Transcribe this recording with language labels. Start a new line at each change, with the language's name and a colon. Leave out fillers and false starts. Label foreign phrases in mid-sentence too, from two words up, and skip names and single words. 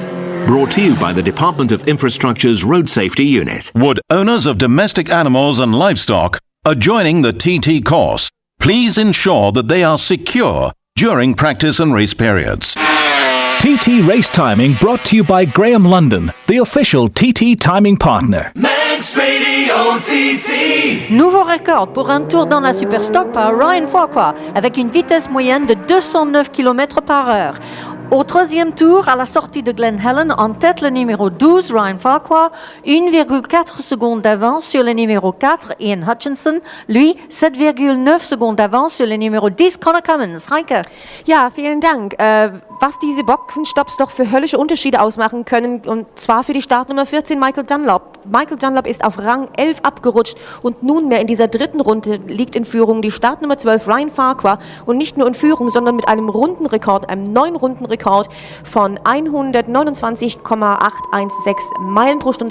English: Brought to you by the Department of Infrastructure's Road Safety Unit. Would owners of domestic animals and livestock are joining the TT course, please ensure that they are secure during practice and race periods. TT Race Timing brought to you by Graham London, the official TT timing partner. Manx Radio TT.
French: Nouveau record pour un tour dans la Superstock par Ryan Farquhar avec une vitesse moyenne de 209 km par heure. Au troisième tour, à la sortie de Glen Helen, en tête le numéro 12, Ryan Farquhar, 1,4 secondes d'avance sur le numéro 4, Ian Hutchinson. Lui, 7,9 secondes d'avance sur le numéro 10, Connor Cummins. Heike.
German: Ja, vielen Dank. Was diese Boxenstopps doch für höllische Unterschiede ausmachen können, und zwar für die Startnummer 14, Michael Dunlop. Michael Dunlop ist auf Rang 11 abgerutscht und nunmehr in dieser dritten Runde liegt in Führung die Startnummer 12 Ryan Farquhar und nicht nur in Führung, sondern mit einem Rundenrekord, einem neuen Rundenrekord von 129,816 Meilen pro Stunde.